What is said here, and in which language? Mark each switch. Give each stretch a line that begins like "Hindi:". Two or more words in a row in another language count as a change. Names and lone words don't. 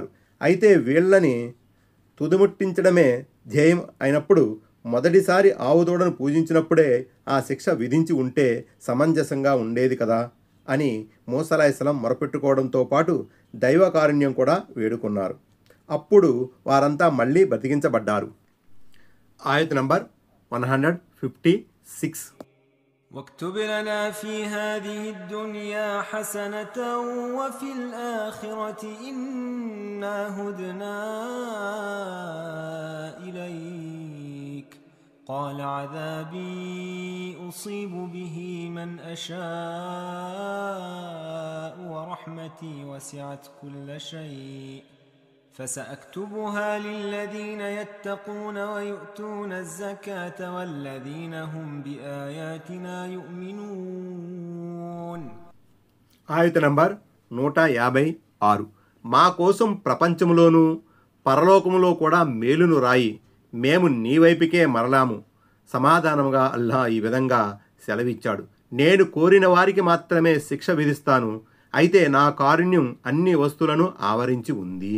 Telugu: అయితే వీళ్ళని తుదముట్టించడమే ధ్యేయం అయినప్పుడు మొదటిసారి ఆవుదూడను పూజించినప్పుడే ఆ శిక్ష విధించి ఉంటే సమంజసంగా ఉండేది కదా అని మూసా అలైహిస్సలాం మొరపెట్టుకోవడంతో పాటు దైవకారుణ్యం కూడా వేడుకున్నారు. అప్పుడు వారంతా మళ్ళీ బతికించబడ్డారు. ఆయత్ నంబర్ 156.
Arabic: واكتب لنا في هذه الدنيا حسنة وفي الآخرة إنا هدنا إليك قال عذابي أصيب به من أشاء ورحمتي وسعت كل شيء فسأكتبها للذين يتقون ويؤتون الزكاة والذين هم بآياتنا يؤمنون.
Telugu: ఆయత నంబర్ 156. మా కోసం ప్రపంచంలోనూ పరలోకములో కూడా మేలును రాయి, మేము నీ వైపుకే మరలాము. సమాధానముగా అల్లా ఈ విధంగా సెలవిచ్చాడు, నేను కోరిన వారికి మాత్రమే శిక్ష విధిస్తాను, అయితే నా కారుణ్యం అన్ని వస్తువులను ఆవరించి ఉంది.